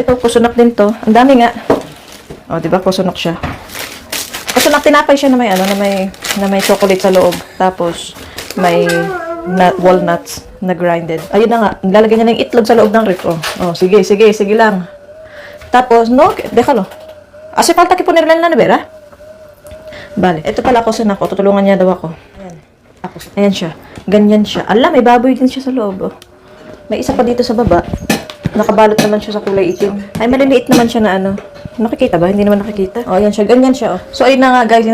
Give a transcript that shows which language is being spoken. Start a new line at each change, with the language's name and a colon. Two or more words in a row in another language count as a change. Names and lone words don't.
Filipino: Ito, kusunak din to. Ang dami nga. Di ba? Kusunak siya. Kusunak, tinapay siya na may, na may chocolate sa loob. Tapos, may walnuts na grinded. Ayun na nga. Lalagyan niya ng itlog sa loob ng ref. Sige lang. Tapos,
Spanish: déjalo. Hace falta que ponerla en la nevera.
Filipino: Bale, ito pala ako ko. Tutulungan niya daw ako. Ayan siya. Ganyan siya. May baboy din siya sa loob. May isa pa dito sa baba. Nakabalot naman siya sa kulay itim. Ay, maliliit naman siya na Nakikita ba? Hindi naman nakikita. Ayan siya. Ganyan siya. So, ayun na nga guys.